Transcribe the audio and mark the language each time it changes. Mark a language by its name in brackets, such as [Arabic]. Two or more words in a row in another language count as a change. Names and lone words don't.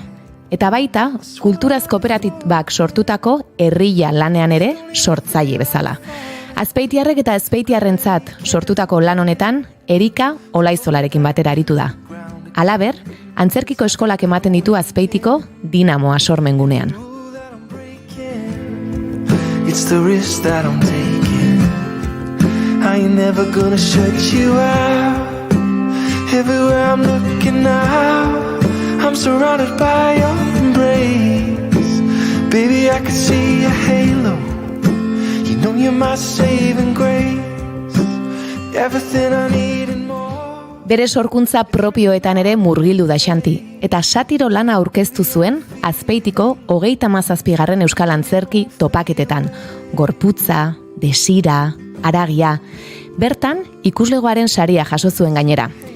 [Basque] Eta baita, kulturaz kooperatibak sortutako Herrilla lanean ere sortzaile bezala. Azpeitiarrek eta azpeitiarrentzat sortutako lan honetan, Erika Olaizolarekin batera aritu da. Halaber, antzerkiko eskolak ematen ditu Azpeitiko Dinamoa sormengunean. [English] It's the risk that I'm taking. I ain't never gonna shut you out. Everywhere I'm looking now, I'm surrounded by your embrace. Baby, I can see a halo. You know you're my saving grace. Everything I need and more. [Basque] Bere sorkuntza propioetan ere murgildu da Xanti, eta satiro lana aurkeztu zuen Azpeitiko 37. Euskal Antzerki topaketetan. Gorputza, desira, aragia. Bertan, ikuslegoaren saria jaso zuen gainera.